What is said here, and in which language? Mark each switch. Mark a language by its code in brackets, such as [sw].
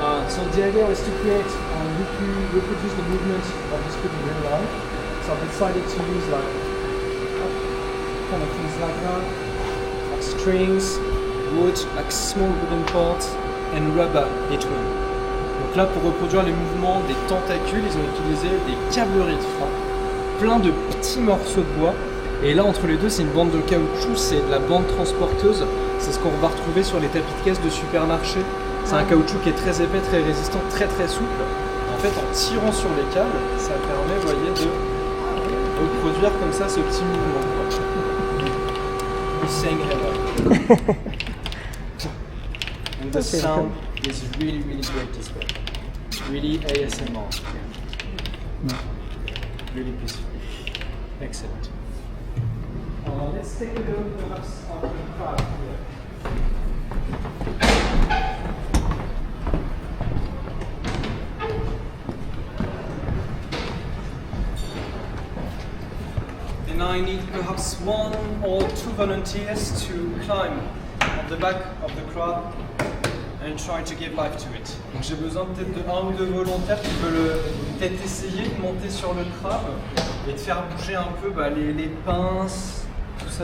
[en] So the idea was to create, reproduce the movement of the squid in real life. So I decided to use like kind of things like that, like strings, wood, like small wooden parts, and rubber between. [fr] Donc là, pour reproduire les mouvements des tentacules, ils ont utilisé des câbleries de frein, plein de petits morceaux de bois. Et là, entre les deux, c'est une bande de caoutchouc, c'est de la bande transporteuse. C'est ce qu'on va retrouver sur les tapis de caisse de supermarché. C'est un caoutchouc qui est très épais, très résistant, très très souple. En fait, en tirant sur les câbles, ça permet, vous voyez, de reproduire comme ça ce petit mouvement. [en] He's saying hello. And the sound is really, really great as well. Really ASMR. Really peaceful. Excellent. Let's take a look perhaps at the crowd here. And I need perhaps one or two volunteers to climb on the back of the crab and try to give life to it. [fr] Donc j'ai besoin peut-être de un ou deux volontaires qui veulent peut-être essayer de monter sur le crabe et de faire bouger un peu les pinces, tout ça.